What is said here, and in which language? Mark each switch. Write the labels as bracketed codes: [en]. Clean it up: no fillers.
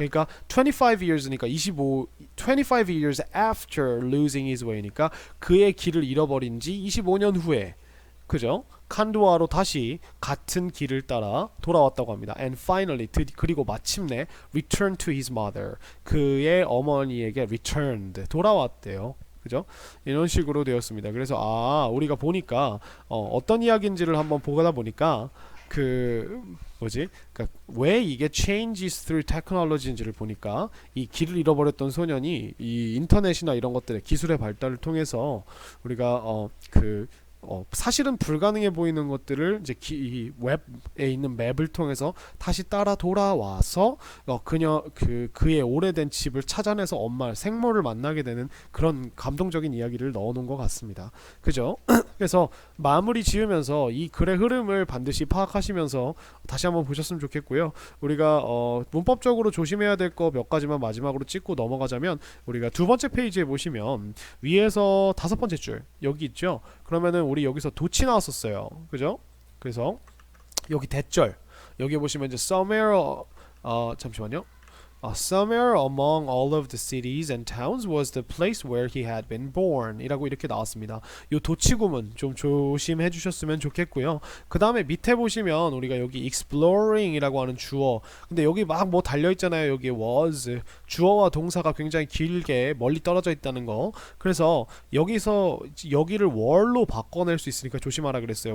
[ko] 그러니까 25 years니까 [en] 25 years after losing his way [ko] 니까 그의 길을 잃어버린 지 25년 후에 그죠? 칸두아로 다시 같은 길을 따라 돌아왔다고 합니다. [en] And finally [ko] 그리고 마침내 [en] returned to his mother. [ko] 그의 어머니에게 returned 돌아왔대요. 그죠? 이런 식으로 되었습니다. 그래서 우리가 보니까 어떤 이야기인지를 한번 보다 보니까 그러니까 왜 이게 changes through technology인지를 보니까 이 길을 잃어버렸던 소년이 이 인터넷이나 이런 것들의 기술의 발달을 통해서 우리가 사실은 불가능해 보이는 것들을 이제 이 웹에 있는 맵을 통해서 다시 따라 돌아와서 그의 오래된 집을 찾아내서 엄마 생모를 만나게 되는 그런 감동적인 이야기를 넣어놓은 것 같습니다. 그죠? 그래서 마무리 지으면서 이 글의 흐름을 반드시 파악하시면서 다시 한번 보셨으면 좋겠고요. 우리가 문법적으로 조심해야 될 거 몇 가지만 마지막으로 찍고 넘어가자면 우리가 두 번째 페이지에 보시면 위에서 다섯 번째 줄 여기 있죠? 그러면은 우리 여기서 도치 나왔었어요. 그죠? 그래서 여기 대절 여기 보시면 이제 somewhere 잠시만요. [en] Somewhere among all of the cities and towns was the place where he had been born 이라고 이렇게 나왔습니다. [ko] 요 도치구문 좀 조심해 주셨으면 좋겠고요. 그 다음에 밑에 보시면 우리가 여기 exploring 이라고 하는 주어 근데 여기 막 뭐 달려있잖아요. 여기 was 주어와 동사가 굉장히 길게 멀리 떨어져 있다는 거. 그래서 여기서 여기를 were로 바꿔낼 수 있으니까 조심하라 그랬어요.